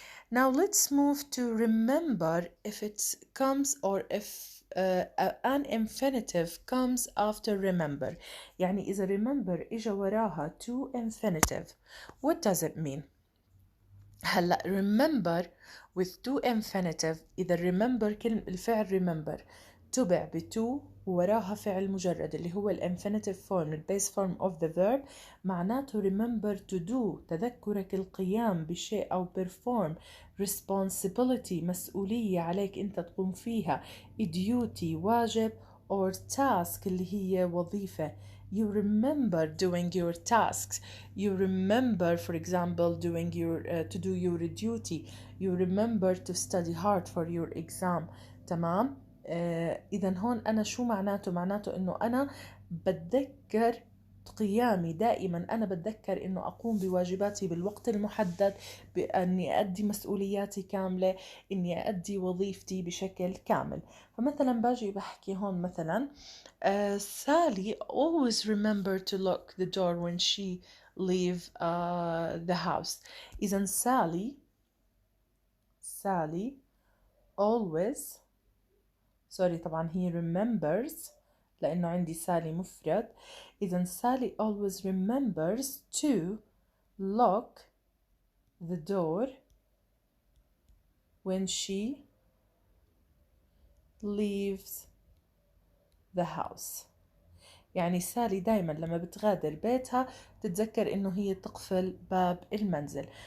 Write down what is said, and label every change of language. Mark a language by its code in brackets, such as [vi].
[en] Now let's move to remember if it comes or if an infinitive comes after remember. [ar] يعني إذا [en] remember [ar] إجا وراها [en] to infinitive, what does it mean? هلا remember with to infinitive إذا remember الفعل remember [ar] تبع بتو ووراها فعل مجرد اللي هو الانفينيتيف فورم البيس فورم of the verb، معناته [en] remember to do [ar] تذكرك القيام بشيء أو [en] perform responsibility [ar] مسؤولية عليك أنت تقوم فيها، duty واجب or task اللي هي وظيفة. [en] You remember doing your tasks. You remember, for example, doing your to do your duty. You remember to study hard for your exam. [ar] تمام؟ إذا هون أنا شو معناته؟ معناته إنه أنا بتذكر قيامي دائما، أنا بتذكر إنه أقوم بواجباتي بالوقت المحدد، بأني أؤدي مسؤولياتي كاملة، إني أؤدي وظيفتي بشكل كامل. فمثلا باجي بحكي هون مثلا [en] Sally always remember to lock the door when she leave the house. [ar] إذا Sally always طبعا هي remembers لأنه عندي سالي مفرد. [en] إذا Sally always remembers to lock the door when she leaves the house. [ar] يعني سالي دايما لما بتغادر بيتها تتذكر إنه هي تقفل باب المنزل.